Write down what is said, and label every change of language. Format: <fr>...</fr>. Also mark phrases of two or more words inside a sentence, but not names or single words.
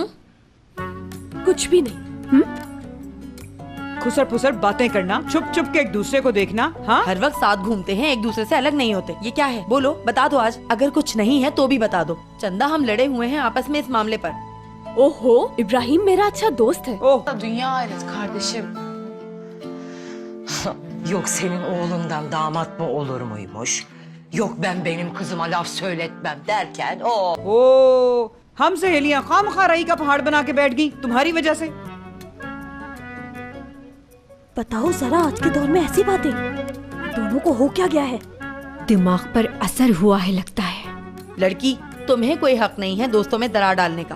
<hi>कुछ भी नहीं। खुसर फुसर बातें करना, छुप छुप के एक दूसरे को देखना। हाँ, हर वक्त साथ घूमते हैं, एक दूसरे से अलग नहीं होते। ये क्या है? बोलो, बता दो आज। अगर कुछ नहीं है तो भी बता दो। चंदा, हम लड़े हुए हैं आपस में इस मामले पर। ओहो, इब्राहिम मेरा अच्छा दोस्त है।</hi> <tr>Dünya ailesi kardeşim. Yok senin oğlundan damat mı olur muymuş? Yok ben benim kızıma laf söyletmem derken o.</tr> <hi>हम सहेलियां खामखाराई का पहाड़ बना के बैठ गई तुम्हारी वजह से। बताओ जरा, आज के दौर में ऐसी बातें, दोनों को हो क्या गया है? दिमाग पर असर हुआ है लगता है। लड़की, तुम्हें कोई हक नहीं है दोस्तों में दरार डालने का।</hi>